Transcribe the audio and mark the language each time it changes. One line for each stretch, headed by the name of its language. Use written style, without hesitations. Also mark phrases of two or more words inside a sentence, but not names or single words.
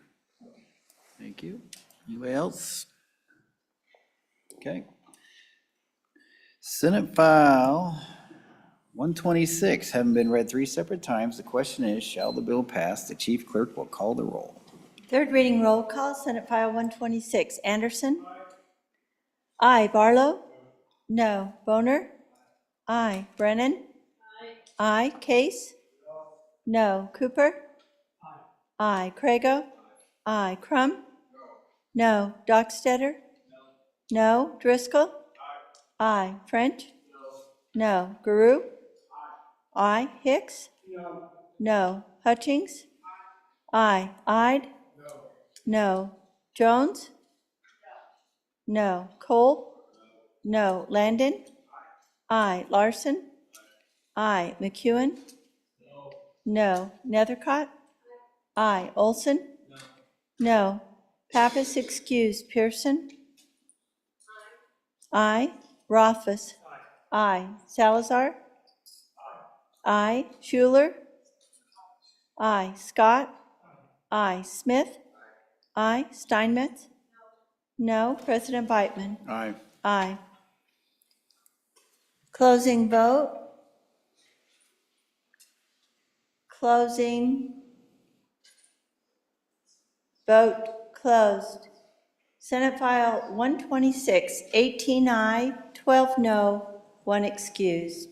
English: Thank you. Anybody else? Okay. Senate File 126, having been read 3 separate times, the question is, shall the bill pass? The chief clerk will call the roll. Third reading roll call, Senate File 126. Anderson? Aye. Barlow? No. Boner? Aye. Brennan? Aye. Case? No. Cooper? Aye. Crago? Aye. Crum? No. Dockstetter? No. Driscoll? Aye. French? No. Guru? Aye. Hicks? No. Hutchings? Aye. Ide? No. Jones? No. Cole? No. Landon? Aye. Larson? Aye. McEwen? No. Nethercott? Aye. Olson? No. Pappas excused. Pearson? Aye. Rothfuss? Aye. Salazar? Aye. Schuler? Aye. Scott? Aye. Smith? Aye. Steinmetz? No. President Beitman? Aye. Aye. Closing vote. Closing. Vote closed. Senate File 126, 18 aye, 12 no, 1 excused.